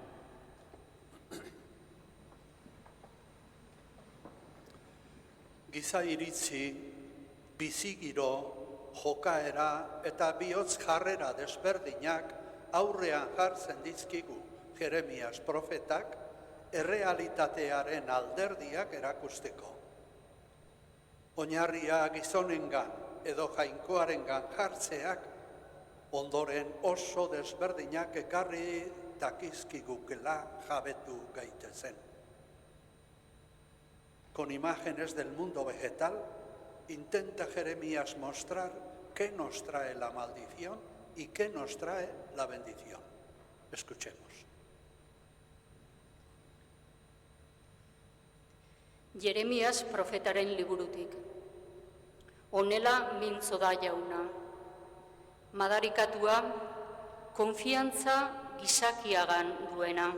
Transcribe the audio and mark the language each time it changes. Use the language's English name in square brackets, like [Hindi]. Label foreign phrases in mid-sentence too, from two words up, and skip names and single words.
[Basque] Giza iritzi, bizigiro, jokaera eta bihotz jarrera desberdinak aurrean jartzen dizkigu Jeremias profetak errealitatearen alderdiak erakusteko. Oinarria gizonengan edo jainkoarengan jartzeak ondoren oso desberdinak ekarri dakizkigukela jabetu gaitezen. [Spanish] Con imágenes del mundo vegetal, intenta Jeremías mostrar qué nos trae la maldición y qué nos trae la bendición. Escuchemos. [Basque] Jeremias profetaren liburutik. Honela mintzo da jauna. Madarikatua, konfiantza gizakiagan duena.